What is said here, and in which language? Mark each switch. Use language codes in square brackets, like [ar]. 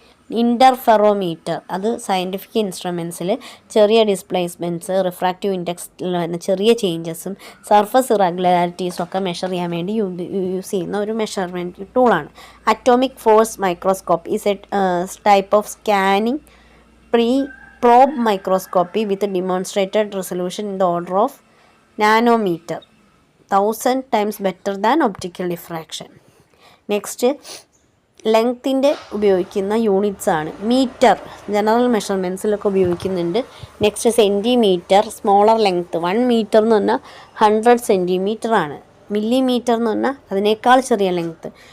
[ml] Interferometer. അത് scientific ഇൻസ്ട്രുമെൻസിൽ ചെറിയ displacements, refractive ഇൻഡെക്സിൽ വരുന്ന ചെറിയ ചേഞ്ചസും സർഫസ് ഇറഗുലാരിറ്റീസും ഒക്കെ മെഷർ ചെയ്യാൻ വേണ്ടി യൂസ് ചെയ്യുന്ന ഒരു മെഷർമെൻറ്റ് ടൂളാണ്. [en] Atomic force microscope is a type of scanning probe microscopy with demonstrated resolution in the order of nanometer, 1000 times better than optical diffraction. [ml] Next ലെങ്ത്തിൻ്റെ ഉപയോഗിക്കുന്ന യൂണിറ്റ്സ് ആണ്. മീറ്റർ ജനറൽ മെഷർമെൻറ്റ്സിലൊക്കെ ഉപയോഗിക്കുന്നുണ്ട്. Next centimetre, smaller length. 1 metre എന്ന് പറഞ്ഞാൽ 100 centimetre ആണ്. Millimetre എന്ന് പറഞ്ഞാൽ അതിനേക്കാൾ ചെറിയ ലെങ്ത്ത്.